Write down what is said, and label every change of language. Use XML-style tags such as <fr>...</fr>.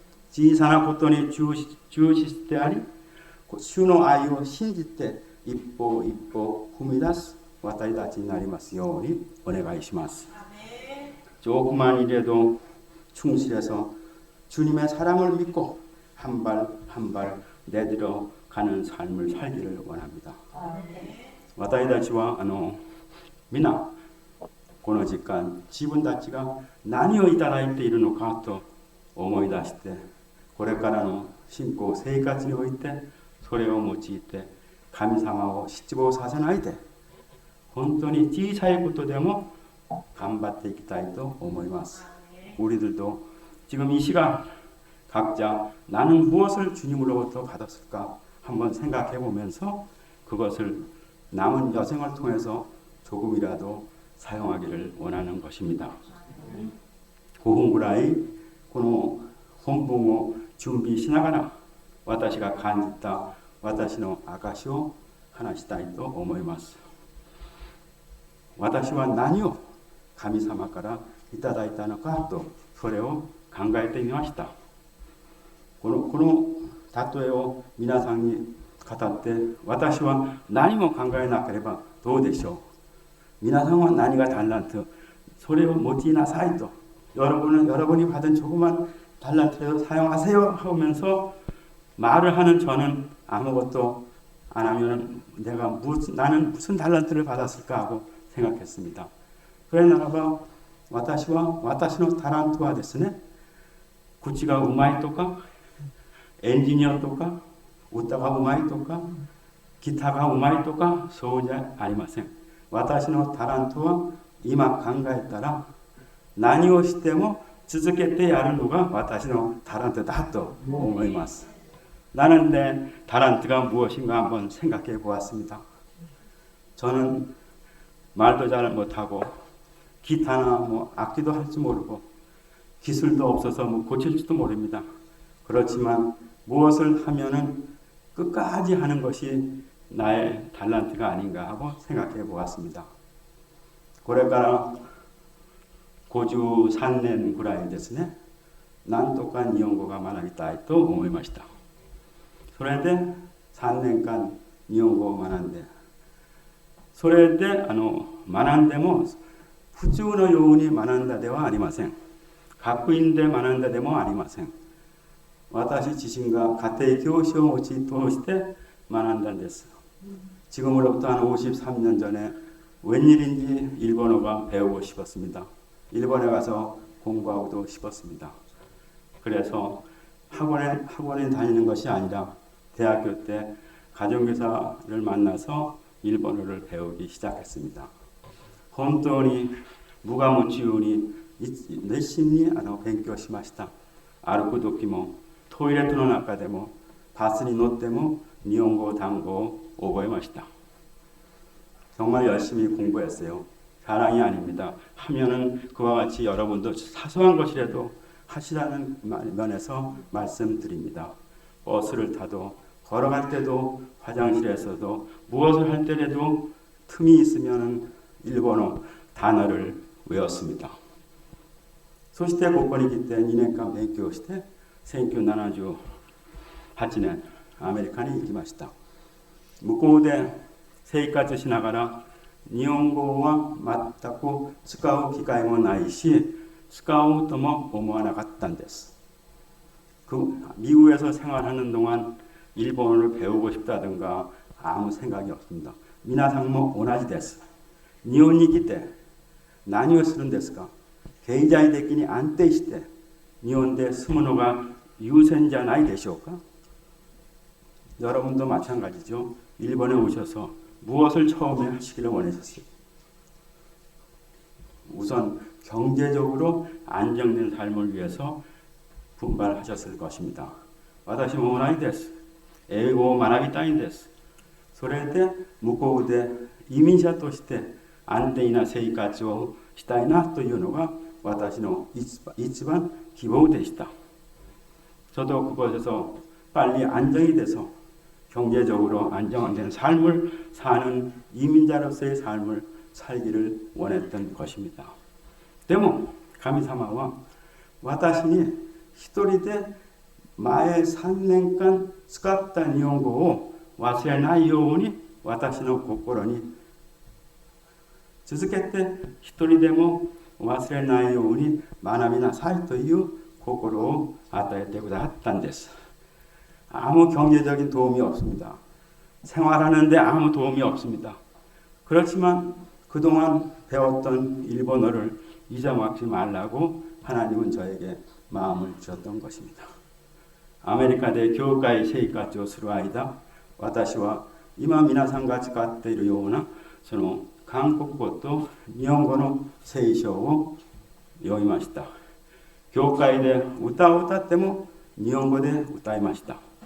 <ja>지사나 고토니 주시스테아리 슈노 아이오 신지테 이뽀 후미다스 와타이다치 나리마스 요니 오네가이시마스.</ja> <ko>조그만 일에도 충실해서 주님의 사랑을 믿고 한 발 한 발 내들어 가는 삶을 살기를 원합니다.</ko> <ja>私たちは皆この時間自分たちが何をいただいているのかと思い出して、これからの信仰生活においてそれを用いて神様を失望させないで、本当に小さいことでも頑張っていきたいと思います。</ja> <ko>우리들도 지금 이 시간 각자 나는 무엇을 주님으로부터 받았을까 한번 생각해 보면서 그것을 남은 여생을 통해서 조금이라도 사용하기를 원하는 것입니다.</ko> <ja>5分ぐらいこの本文を準備しながら私が感じた私の証を話したいと思います。私は何を神様からいただいたのかとそれを考えてみました。この例えを皆さんに語って私は何も考えなければどうでしょう。皆さんは何が</ja> <ko>달란트</ko> <ja>それを用いなさいと</ja> <ko>여러분이 받은 조그만 달란트를 사용하세요 하면서 말을 하는 저는 아무것도 안 하면 나는 무슨 달란트를 받았을까 하고 생각했습니다.</ko> <ja>それならば私は私のタラントはですね、口がうまいとかエンジニアとか歌がうまいとかギターがうまいとかそうじゃありません。私のタラントは今考えたら何をしても続けてやるのが私のタラントだと思います。</ja> <ko>나는 내 달란트가 무엇인가 한번 생각해 보았습니다. 저는 말도 잘 못하고 기타나 악기도 할 줄 모르고 기술도 없어서 고칠지도 모릅니다. 그렇지만 무엇을 하면은 끝까지 하는 것이 나의 달란트가 아닌가 하고 생각해 보았습니다.</ko> <ja>これから53年ぐらいですね、なんとか日本語が学びたいと思いました。それで3年間日本語を学んで、それで学んでも普通のように学んだではありません。学院で学んだでもありません。私自身が家庭教師を通して学んだんです。</ja> <ko>지금으로부터 한 53년 전에 웬일인지 일본어가 배우고 싶었습니다. 일본에 가서 공부하고도 싶었습니다. 그래서 학원에 다니는 것이 아니라 대학교 때 가정교사를 만나서 일본어를 배우기 시작했습니다.</ko> <ja>本当に無我夢中に熱心に勉強しました。歩く時もトイレットの中でもバスに乗っても日本語単語を覚えました。</ja> <ko>정말 열심히 공부했어요. 자랑이 아닙니다. 하면은 그와 같이 여러분도 사소한 것이라도 하시라는 면에서 말씀드립니다. 버스를 타도 걸어갈 때도 화장실에서도 무엇을 할 때라도 틈이 있으면 일본어 단어를 외웠습니다.</ko> <ja>そしてここに来て2年間勉強して1978年アメリカに行きました。向こうで生活しながら日本語は全く使う機会もないし使おうとも思わなかったんです。</ja> <ko>미국에서 생활하는 동안 일본어를 배우고 싶다든가 아무 생각이 없습니다.</ko> <ja>皆さんも同じです。日本に来て何をするんですか。経済的に安定して日本で住むのが優先じゃないでしょうか。</ja> <ko>여러분도 마찬가지죠. 일본에 오셔서 무엇을 처음에 하시기를 원하셨어요? 우선 경제적으로 안정된 삶을 위해서 분발하셨을 것입니다.</ko> <ja>私も同じです。英語を学びたいんです。それで向こうで移民者として安定な生活をしたいなというのが私の一番希望でした。</ja> <ko>저도 그곳에서 빨리 안정이 돼서 경제적으로 안정된 삶을 사는 이민자로서의 삶을 살기를 원했던 것입니다.</ko> <ja>でも神様は私に一人で前3年間使った日本語を忘れないように私の心に続けて一人でも忘れないように学びなさいという心を与えてくださったんです。</ja> <ko>아무 경제적인 도움이 없습니다. 생활하는데 아무 도움이 없습니다. 그렇지만 그동안 배웠던 일본어를 잊어먹지 말라고 하나님은 저에게 마음을 주셨던 것입니다.</ko> <ja>아메리카대 교회의 세이카치をする間、私は今皆さんが使っているようなその韓国語と日本語の聖書を読みました。教会で歌を歌っても日本語で歌いました。</ja>